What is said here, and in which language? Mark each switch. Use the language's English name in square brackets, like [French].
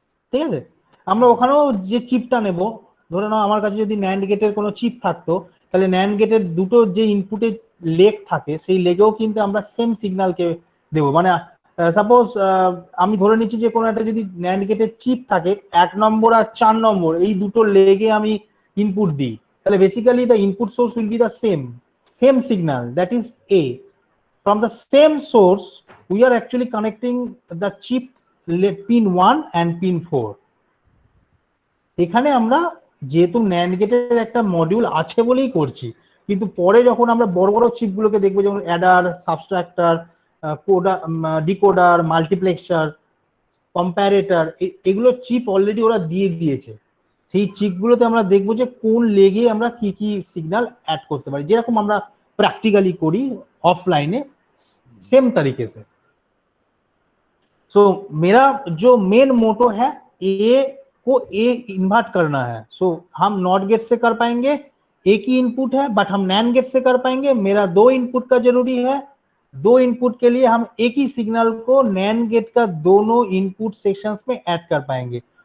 [Bangla] ঠিক আছে? আমরা ওখানেও যে চিপটা নেব, ধরে নাও আমার কাছে যদি ন্যান্ড গেটের কোনো চিপ থাকতো, তাহলে ন্যান্ড গেটের দুটো যে ইনপুটের লেগ থাকে সেই লেগেও কিন্তু আমরা সেম সিগন্যালকে দেবো। মানে সাপোজ আমি ধরে নিচ্ছি যে কোনো একটা যদি ন্যান্ড গেটের চিপ থাকে, 1 নম্বর আর 4 নম্বর এই দুটো লেগে আমি ইনপুট দিই, তাহলে basically [English] The input source will be the same signal, that is A. From the same source we are actually connecting the chip pin 1 and pin 4। [Bangla] এখানে আমরা যেহেতু ন্যান্ড গেটের একটা মডিউল আছে বলেই করছি, কিন্তু পরে যখন আমরা বড় বড় চিপগুলোকে দেখবো, যেমন অ্যাডার, সাবস্ট্রাক্টর, কোডার, ডিকোডার, মাল্টিপ্লেক্সার, কম্প্যারেটর, এগুলো চিপ অলরেডি ওরা দিয়ে দিয়েছে। সেই চিপগুলোতে আমরা দেখবো যে কোন লেগে আমরা কি কি সিগন্যাল অ্যাড করতে পারি, যেরকম আমরা [Hindi] प्रैक्टिकली करी ऑफलाइने सेम तरीके से। सो मेरा जो मेन मोटो है ए को ए इन्वर्ट करना है। सो हम नॉट गेट से कर पाएंगे, एक ही इनपुट है, बट हम नैंड गेट से कर पाएंगे। मेरा 2 इनपुट का जरूरी है, 2 इनपुट के लिए हम एक ही सिग्नल को नैंड गेट का दोनों इनपुट सेक्शंस में ऐड कर पाएंगे।